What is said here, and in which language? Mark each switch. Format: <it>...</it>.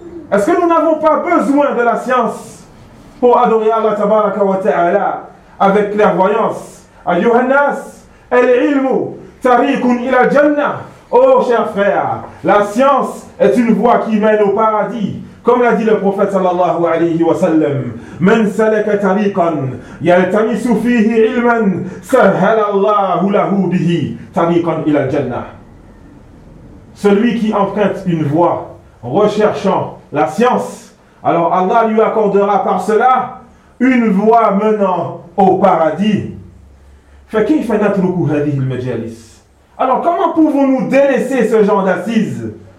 <fr>Est-ce que nous n'avons pas besoin de la science pour adorer Allah tabaraka wa ta'ala avec clairvoyance?</fr> <ar>Ayuhannas, al-ilmu tariqun ila jannah.</ar> <fr>Oh, chers frères, la science est une voie qui mène au paradis. Comme l'a dit le prophète sallallahu alayhi wa sallam,</fr> <ar>من سلك طريقا يلتمس فيه علما سهل الله له به طريقا الى الجنه.</ar> <fr>Celui qui emprunte une voie recherchant la science, alors Allah lui accordera par cela une voie menant au paradis.</fr> <ar>فكيف نترك هذه المجالس؟</ar> <fr>Alors comment pouvons-nous délaisser ce genre d'assises?</fr>